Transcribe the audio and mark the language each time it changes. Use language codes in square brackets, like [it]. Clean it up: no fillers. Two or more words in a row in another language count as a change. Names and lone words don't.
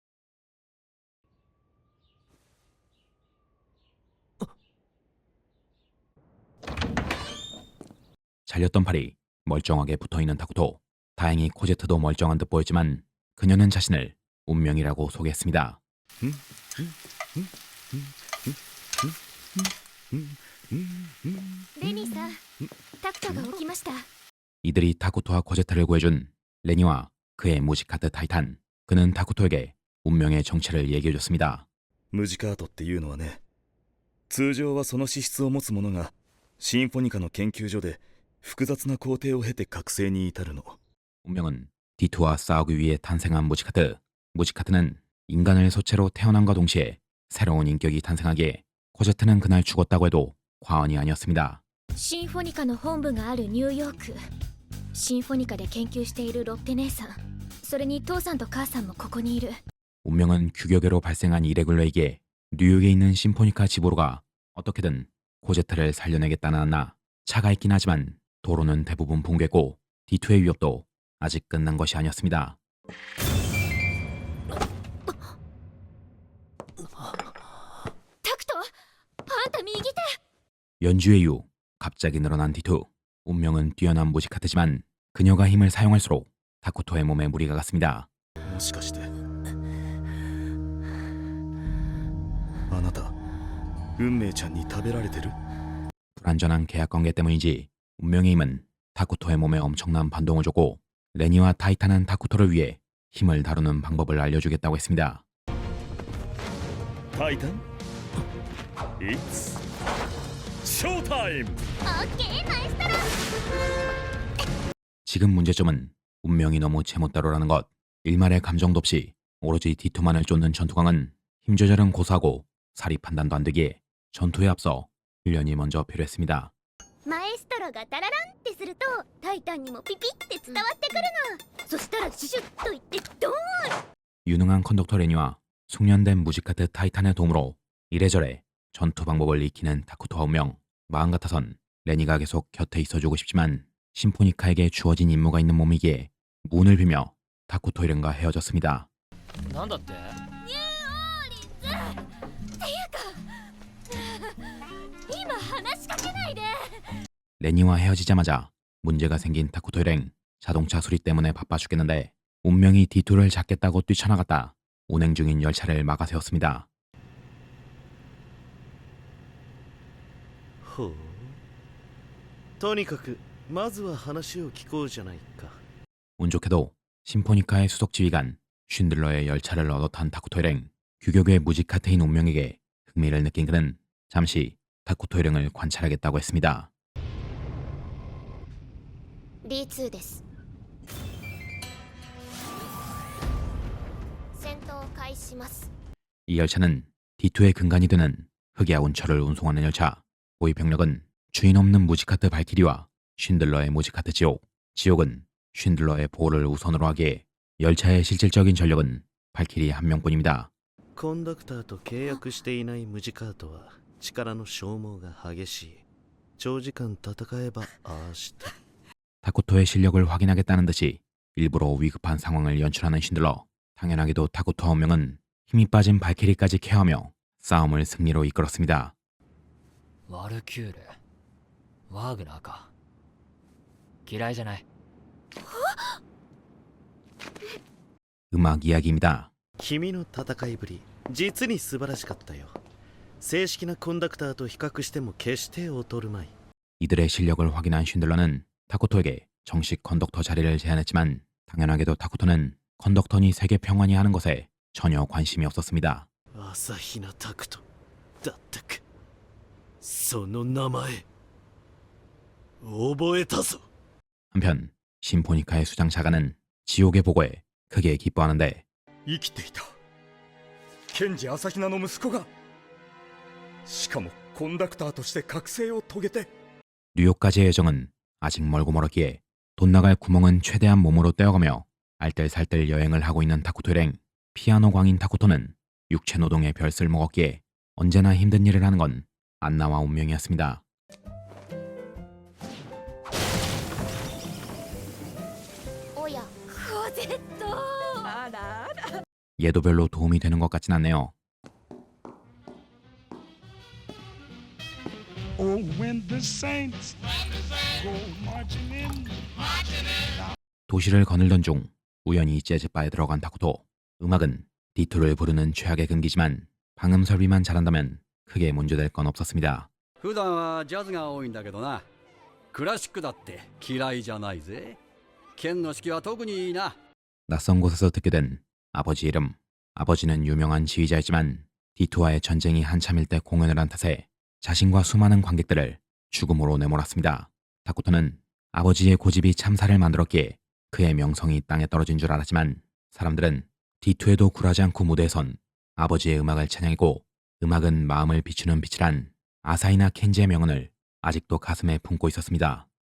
[ko] 잘렸던 팔이 멀쩡하게 붙어있는 타쿠토. 다행히 코제트도 멀쩡한 듯 보였지만 그녀는 자신을 운명이라고 소개했습니다. [ja] レニーさん、タクトが起きました。 [ko] 이들이 타쿠토와 코제트를 구해준 레니와 그의 무지카트 타이탄. 그는 타쿠토에게 운명의 정체를 얘기해줬습니다. [ja] ムジカートっていうのはね、通常はその資質を持つ者がシンフォニカの研究所で複雑な工程を経て覚醒に至るの。 [ko] 운명은 D2와 싸우기 위해 탄생한 무지카트. 무지카트는 인간을 소체로 태어남과 동시에 새로운 인격이 탄생하기에 코제트는 그날 죽었다고 해도 과언이 아니었습니다. [ja] シンフォニカの本部があるニューヨーク。シンフォニカで研究しているロッテ姉さん、それに父さんと母さんもここにいる。 [ko] 운명은 규격외로 발생한 이레굴러에게 뉴욕에 있는 심포니카 집으로 가 어떻게든 코제트를 살려내겠다는 안나. 차가 있긴 하지만 도로는 대부분 붕괴고 D2의 위협도 아직 끝난 것이 아니었습니다. [ja] タクト、あんた右手。 [ko] 연주의 이후 갑자기 늘어난 D2. 운명은 뛰어난 무지카트지만 그녀가 힘을 사용할수록 타쿠토의 몸에 무리가 갔습니다. [ja] もしかしてあなた運命ちゃんに食べられてる？ [ko] 불안전한 계약 관계 때문인지 운명의 힘은 타쿠토의 몸에 엄청난 반동을 줬고 레니와 타이탄은 타쿠토를 위해 힘을 다루는 방법을 알려주겠다고 했습니다. [en] タイタン It's showtime! [ja] OK マエストロ [ko] 지금 문제점은 운명이 너무 제멋대로라는 것. 일말의 감정도 없이 오로지 디토만을 쫓는 전투광은 힘 조절은 고사하고 사리 판단도 안 되기에 전투에 앞서 훈련이 먼저 필요했습니다. [ja] マエストロがタラランってするとタイタンにもピピって伝わってくるの。そしたらシュシュッといってドーン。 [ko] 유능한 컨덕터 레니와 숙련된 무지카트 타이탄의 도움으로 이래저래 전투 방법을 익히는 타쿠토와 운명. 마음 같아선 레니가 계속 곁에 있어주고 싶지만 심포니카에게 주어진 임무가 있는 몸이기에 문을 비며 타쿠토 이른과 헤어졌습니다. [ja] なんだって？ニューオーリンズっていうか今話しかけないで。 [ko] 레니와 헤어지자마자 문제가 생긴 타쿠토 일행. 자동차 수리 때문에 바빠 죽겠는데 운명이 디토를 잡겠다고 뛰쳐나갔다 운행 중인 열차를 막아세웠습니다. [ja] ほう。とにかくまずは話を聞こうじゃないか。 [ko] 운 좋게도 심포니카의 수석 지휘관 쉰들러의 열차를 얻어 탄 타쿠토 일행. 규격의 무지카트인 운명에게 흥미를 느낀 그는 잠시 타쿠토 일행을 관찰하겠다고 했습니다. [ja] D2 です。戦闘開始します。 [ko] 이 열차는 D2의 근간이 되는 흑야 운철을 운송하는 열차. 보위 병력은 주인 없는 무지카트 발키리와 쉰들러의 무지카트 지옥. 지옥은 쉰들러의 보호를 우선으로 하기에 열차의 실질적인 전력은 발키리 한 명뿐입니다. [ja] コンダクターと契約していないムジカートは力の消耗が激しい。長時間戦えばああして。 [ko] 타쿠토의 실력을 확인하겠다는 듯이 일부러 위급한 상황을 연출하는 쉰들러. 당연하게도 타쿠토와 운명은 힘이 빠진 발키리까지 케어하며 싸움을 승리로 이끌었습니다. [ja] ワルキューレワーグナーか。嫌いじゃない。 [ko] 음악 이야기입니다. [ja] 君の戦いぶり実に素晴らしかったよ。正式なコンダクターと比較しても決して劣るまい。 [ko] 이들의 실력을 확인한 쉰들러는 타쿠토에게 정식 컨덕터 자리를 제안했지만 당연하게도 타쿠토는 컨덕터니 세계 평안이 하는 것에 전혀 관심이 없었습니다. [ja] 朝比奈拓人だったか。その名前覚えたぞ。 [ko] 한편 심포니카의 수장 자가는 지옥의 보고에 크게 기뻐하는데 [ja] 生きていた賢治朝比奈の息子がしかもコンダクターとして覚醒を遂げて [ko] 뉴욕까지의 여정은 아직 멀고 멀었기에 돈 나갈 구멍은 최대한 몸으로 떼어가며 알뜰살뜰 여행을 하고 있는 타쿠토 일행. 피아노 광인 타쿠토는 육체 노동에 별 쓸모없기에 언제나 힘든 일을 하는 건 안나와 운명이었습니다. [ja] おやコゼット。あらあら。 [ko] 얘도 별로 도움이 되는 것 같진 않네요. [en] Oh, when the saints go marching in. [ko] 도시를 거닐던 중 우연히 재즈바에 들어간 타쿠토. 음악은 디토를 부르는 최악의 금기지만 방음 설비만 잘한다면 크게 문제될 건 없었습니다. [ja] 普段はジャズが多いんだけどな。クラシックだって嫌いじゃないぜ。剣の指揮は特にいいな。 [ko] 낯선 곳에서 듣게 된 아버지 이름. 아버지는 유명한 지휘자였지만 디토와의 전쟁이 한참일 때 공연을 한 탓에 자신과 수많은 관객들을 죽음으로 내몰았습니다. 타쿠토는 아버지의 고집이 참사를 만들었기에 그의 명성이 땅에 떨어진 줄 알았지만 사람들은 디토에도 굴하지 않고 무대에 선 아버지의 음악을 찬양했고 음악은 마음을 비추는 빛이란 아사히나 켄지의 명언을 아직도 가슴에 품고 있었습니다.